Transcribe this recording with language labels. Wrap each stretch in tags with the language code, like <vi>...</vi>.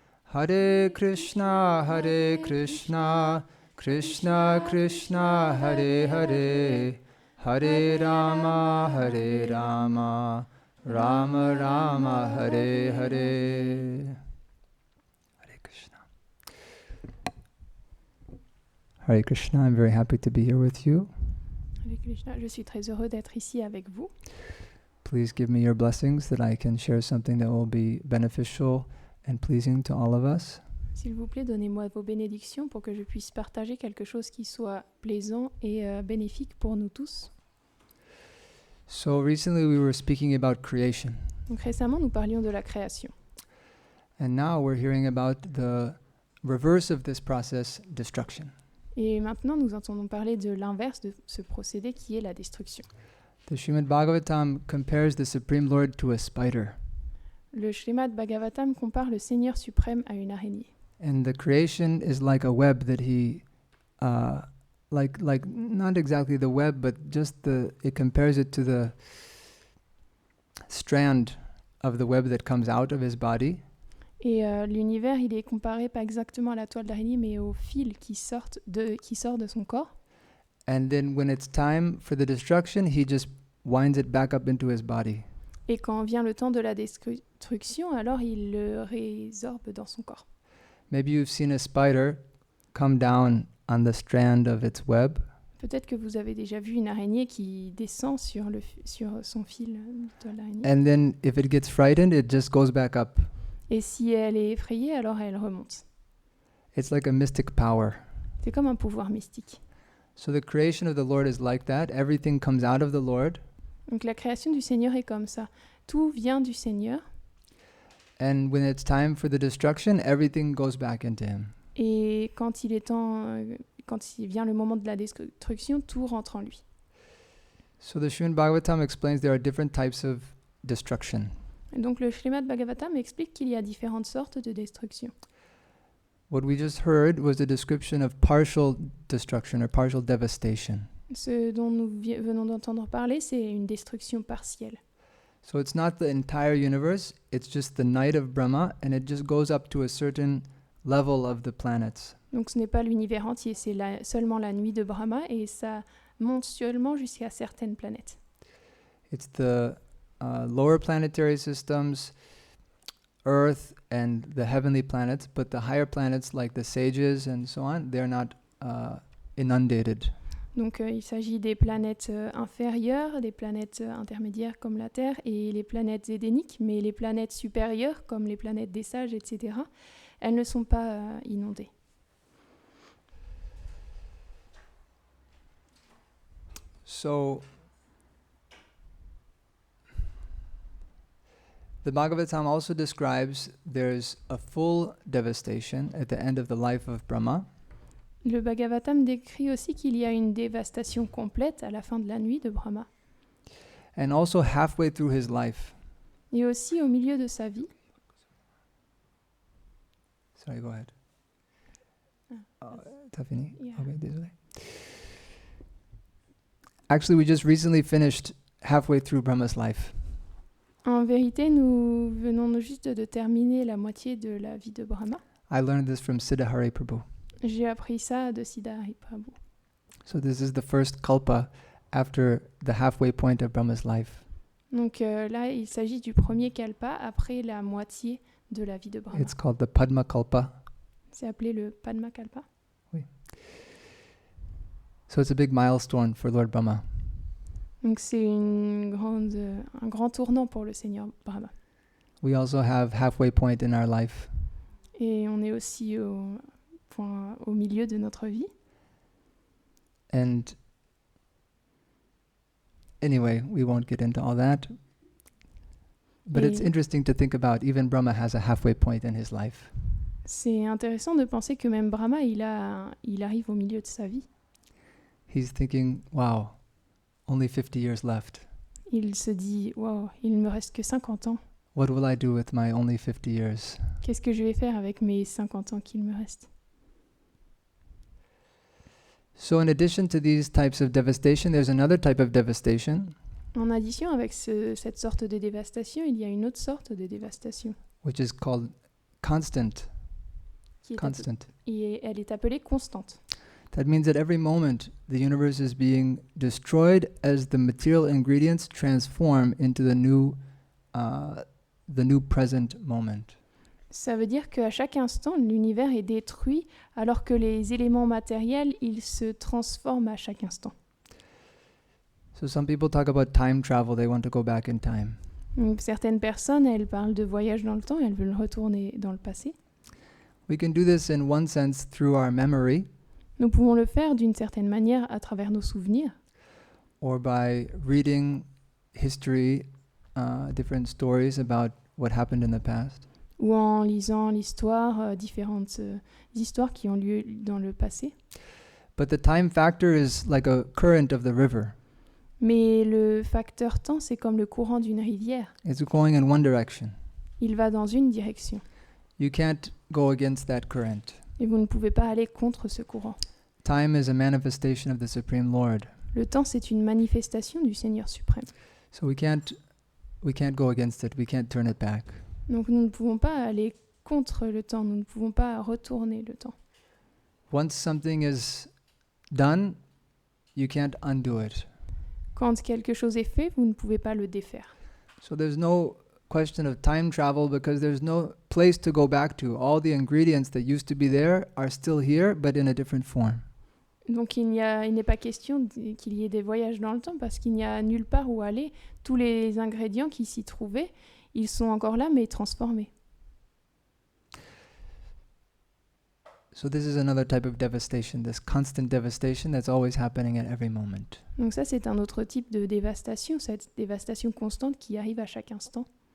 <sa>Hare Krishna, Krishna Krishna, Hare Hare, Hare Rama, Rama Rama, Hare Hare. Hare Krishna.</sa> <en>Hare Krishna, I'm very happy to be here with you.</en> <fr>Hare Krishna, je suis très heureux d'être ici avec vous.</fr> <en>Please give me your blessings that I can share something that will be beneficial and pleasing to all of us.</en> <fr>S'il vous plaît, donnez-moi vos bénédictions pour que je puisse partager quelque chose qui soit plaisant et bénéfique pour nous tous.</fr> <en>So recently we were speaking about creation.</en> <fr>Donc récemment, nous parlions de la création.</fr> <en>And now we're hearing about the reverse of this process, destruction.</en> <fr>Et maintenant, nous entendons parler de l'inverse de ce procédé qui est la destruction.</fr> <en>The Srimad Bhagavatam compares the Supreme Lord to a spider.</en> <fr>Le Srimad Bhagavatam compare le Seigneur suprême à une araignée.</fr> <en>And the creation is like a web that he, like not exactly the web, but just it compares it to the strand of the web that comes out of his body.</en> <fr>Et l'univers, il est comparé pas exactement à la toile d'araignée, mais au fil qui sort de son corps.</fr> <en>And then when it's time for the destruction, he just winds it back up into his body.</en> <fr>Et quand vient le temps de la destruction, alors il le résorbe dans son corps.</fr> <en>Maybe you've seen a spider come down on the strand of its web.</en> <fr>Peut-être que vous avez déjà vu une araignée qui descend sur son fil de toile d'araignée.</fr> <en>And then if it gets frightened, it just goes back up.</en> <fr>Et si elle est effrayée, alors elle remonte.</fr> <en>It's like a mystic power.</en> <fr>C'est comme un pouvoir mystique.</fr> <en>So the creation of the Lord is like that. Everything comes out of the Lord.</en> <fr>Donc la création du Seigneur est comme ça. Tout vient du Seigneur.</fr> <en>And when it's time for the destruction, everything goes back into him.</en> <fr>Et quand il vient le moment de la destruction, tout rentre en lui.</fr> <en>So the Srimad Bhagavatam explains there are different types of destruction.</en> <fr>Et donc le Srimad Bhagavatam explique qu'il y a différentes sortes de destruction.</fr> <en>What we just heard was a description of partial destruction or partial devastation.</en> <fr>Ce dont nous venons d'entendre parler, c'est une destruction partielle.</fr> <en>So it's not the entire universe, it's just the night of Brahma, and it just goes up to a certain level of the planets.</en> <fr>Donc ce n'est pas l'univers entier, c'est seulement la nuit de Brahma et ça monte seulement jusqu'à certaines planètes.</fr> <en>It's the lower planetary systems, Earth and the heavenly planets, but the higher planets like the sages and so on, they're not inundated.</en> <fr>Donc il s'agit des planètes inférieures, des planètes intermédiaires comme la Terre et les planètes édéniques, mais les planètes supérieures comme les planètes des sages, etc., elles ne sont pas inondées.</fr> <en>So the Bhagavatam also describes there's a full devastation at the end of the life of Brahma.</en> <fr>Le Bhagavatam décrit aussi qu'il y a une dévastation complète à la fin de la nuit de Brahma.</fr> <en>And also halfway through his life.</en> <fr>Et aussi au milieu de sa vie.</fr> <en>Sorry, go ahead. Tafini? Yeah.</en> <fr>Okay, désolé.</fr> <en>Actually, we just recently finished halfway through Brahma's life.</en> <fr>En vérité, nous venons juste de terminer la moitié de la vie de Brahma.</fr> <en>I learned this from Siddhari Prabhu.</en> <fr>J'ai appris ça de Siddhari Prabhu.</fr> <en>So this is the first kalpa after the halfway point of Brahma's life.</en> <fr>Donc là, il s'agit du premier kalpa après la moitié de la vie de Brahma.</fr> <en>It's called the Padma Kalpa.</en> <fr>C'est appelé le Padma Kalpa.</fr> <en>So it's a big milestone for Lord Brahma.</en> <fr>Donc c'est un grand tournant pour le Seigneur Brahma.</fr> <en>We also have halfway point in our life.</en> <fr>Et on est aussi au milieu de notre vie.</fr> <en>And anyway, we won't get into all that. But it's</en> <fr>Et</fr> <en>interesting to think about even Brahma has a halfway point in his life.</en> <fr>c'est intéressant de penser que même Brahma, il arrive au milieu de sa vie.</fr> <en>He's thinking, wow, only 50 years left.</en> <fr>Il se dit, wow, il ne me reste que 50 ans.</fr> <en>What will I do with my only 50 years?</en> <fr>Qu'est-ce que je vais faire avec mes 50 ans qu'il me reste?</fr> <en>So in addition to these types of devastation, there's another type of devastation,</en> <fr>En addition, avec cette sorte de dévastation, il y a une autre sorte de dévastation.</fr> <en>which is called constant.</en> <fr>Qui est</fr> <en>Constant.</en> <fr>et elle est appelée constante.</fr> <en>That means that every moment the universe is being destroyed as the material ingredients transform into the new present moment.</en> <fr>Ça veut dire qu'à chaque instant, l'univers est détruit alors que les éléments matériels, ils se transforment à chaque instant.</fr> <en>So some people talk about time travel, they want to go back in time.</en> <fr>Donc, certaines personnes, elles parlent de voyage dans le temps, elles veulent retourner dans le passé.</fr> <en>We can do this in one sense through our memory</en> <fr>Nous pouvons le faire d'une certaine manière à travers nos souvenirs</fr> <en>or by reading history, different stories about what happened in the past.</en> <fr>ou en lisant l'histoire, différentes histoires qui ont lieu dans le passé.</fr> <en>But the time factor is like a current of the river.</en> <fr>Mais le facteur temps, c'est comme le courant d'une rivière.</fr> <en>It's going in one direction.</en> <fr>Il va dans une direction.</fr> <en>You can't go against that current.</en> <fr>Et vous ne pouvez pas aller contre ce courant.</fr> <en>Time is a manifestation of the Supreme Lord.</en> <fr>Le temps, c'est une manifestation du Seigneur suprême.</fr> <en>So we can't go against it. We can't turn it back.</en> <fr>Donc nous ne pouvons pas aller contre le temps, nous ne pouvons pas retourner le temps.</fr> <en>Once something is done, you can't undo it.</en> <fr>Quand quelque chose est fait, vous ne pouvez pas le défaire.</fr> <en>So there's no question of time travel because there's no place to go back to. All the ingredients that used to be there are still here, but in a different form.</en> <fr>Donc il n'est pas question qu'il y ait des voyages dans le temps parce qu'il n'y a nulle part où aller. Tous les ingrédients qui s'y trouvaient, ils sont encore là mais transformés.</fr> <en>So this is another type of devastation, this constant devastation that's always happening at every moment.</en> <fr>Donc ça, c'est un autre type de dévastation, cette dévastation constante qui arrive à chaque instant.</fr>